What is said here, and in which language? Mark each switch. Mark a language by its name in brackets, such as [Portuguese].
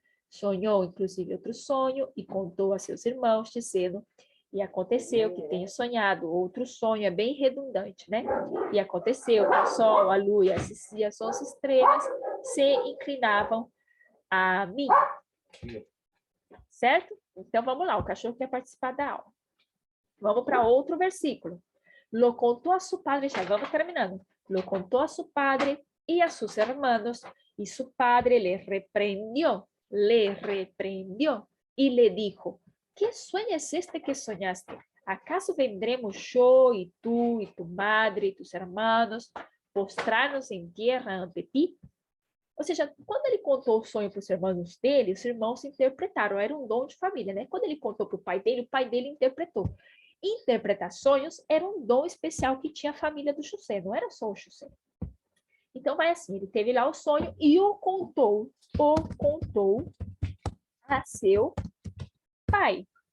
[Portuguese] Sonhou, inclusive, outro sonho e contou a seus irmãos, dizendo, e aconteceu que tenha sonhado outro sonho, é bem redundante, né? E aconteceu que o sol, a lua e as 11 estrelas se inclinavam a mim. Certo? Então, vamos lá, o cachorro quer participar da aula. Vamos para outro versículo. [Spanish] Lo contó a su padre, [Portuguese] já vamos terminando. [Spanish] Lo contó a su padre y a sus hermanos, y su padre le reprendió y le dijo, ¿qué sueño es este que soñaste? ¿Acaso vendremos yo y tu madre y tus hermanos postrarnos en tierra ante ti? [Portuguese] Ou seja, quando ele contou o sonho para os irmãos dele, os irmãos interpretaram, era um dom de família, né? Quando ele contou para o pai dele interpretou. Interpretar sonhos era um dom especial que tinha a família do José, não era só o José. Então vai assim, ele teve lá o sonho e o contou a seu pai.